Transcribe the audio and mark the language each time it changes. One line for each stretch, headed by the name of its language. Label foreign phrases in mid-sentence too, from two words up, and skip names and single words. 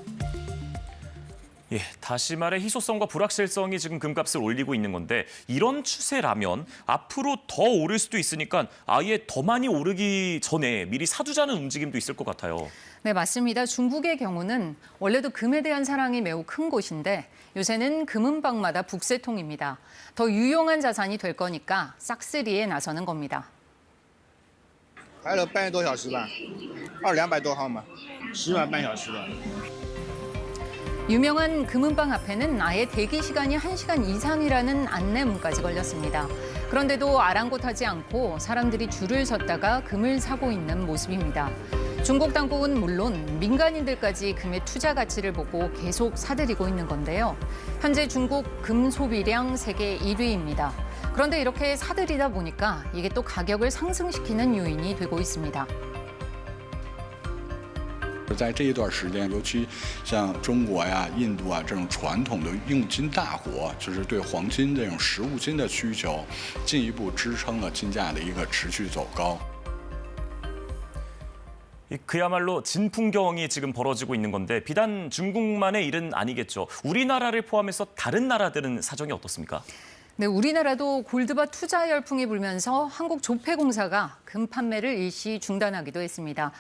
Korean: 예, 다시 말해 희소성과 불확실성이 지금 금값을 올리고 있는 건데 이런 추세라면 앞으로 더 오를 수도 있으니까 아예 더 많이 오르기 전에 미리 사두자는 움직임도 있을 것 같아요. 네, 맞습니다. 중국의 경우는 원래도 금에 대한 사랑이 매우 큰 곳인데 요새는 금은방마다 북새통입니다. 더 유용한 자산이 될 거니까 싹쓸이에 나서는 겁니다.
Chinese: 开了半个多小时吧，200多号嘛，10晚半小时吧。
Korean: 유명한 금은방 앞에는 아예 대기 시간이 1시간 이상이라는 안내문까지 걸렸습니다. 그런데도 아랑곳하지 않고 사람들이 줄을 섰다가 금을 사고 있는 모습입니다. 중국 당국은 물론 민간인들까지 금의 투자 가치를 보고 계속 사들이고 있는 건데요. 현재 중국 금 소비량 세계 1위입니다. 그런데 이렇게 사들이다 보니까 이게 또 가격을 상승시키는 요인이 되고 있습니다.
Chinese: 在这一段时间，尤其像中国呀、印度啊这种传统的用金大国，就是对黄金这种实物金的需求，进一步支撑了金价的一个持续走高。
Korean: 그야말로 진풍경이 지금 벌어지고 있는 건데 비단 중국만의 일은 아니겠죠. 우리나라를 포함해서 다른 나라들은 사정이 어떻습니까? 네, 우리나라도 골드바 투자 열풍이 불면서 한국조폐공사가 금 판매를 일시 중단하기도 했습니다.